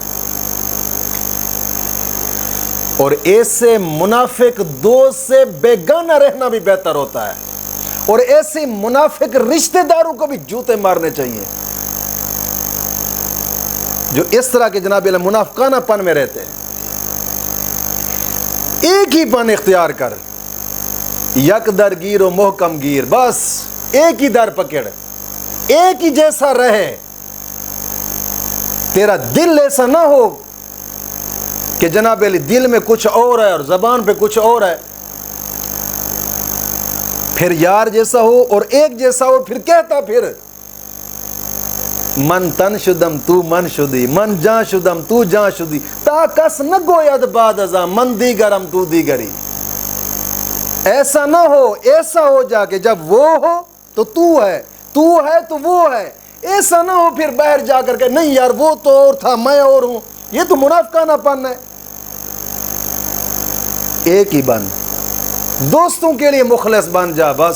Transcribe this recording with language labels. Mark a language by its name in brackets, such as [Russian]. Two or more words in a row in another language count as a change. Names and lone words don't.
[Urdu] اور ایسے منافق دوست سے بیگانہ رہنا بھی بہتر ہوتا ہے، اور ایسے منافق رشتہ داروں کو بھی جوتے مارنے چاہیے جو اس طرح کے جناب منافقانہ پن میں رہتے ہیں. ایک ہی پن اختیار کر، [Persian] یک در گیر و محکم گیر، [Urdu] بس ایک ہی در پکڑ، ایک ہی جیسا رہے، تیرا دل ایسا نہ ہو کہ جناب علی دل میں کچھ اور ہے اور زبان پہ کچھ اور ہے، پھر یار جیسا ہو اور ایک جیسا ہو، پھر کہتا پھر [Persian] من تن شدم تو من شدی، من جان شدم تو جان شدی، تا کس نہ گوید بعد ازاں من دیگرم تو دیگری، [Urdu] ایسا نہ ہو، ایسا ہو جا کے جب وہ ہو تو ہے تو وہ ہے، ایسا نہ ہو پھر باہر جا کر کے نہیں یار وہ تو اور تھا میں اور ہوں، یہ تو منافقانہ پن ہے۔ ایک ہی بن، دوستوں کے لیے مخلص بن جا بس۔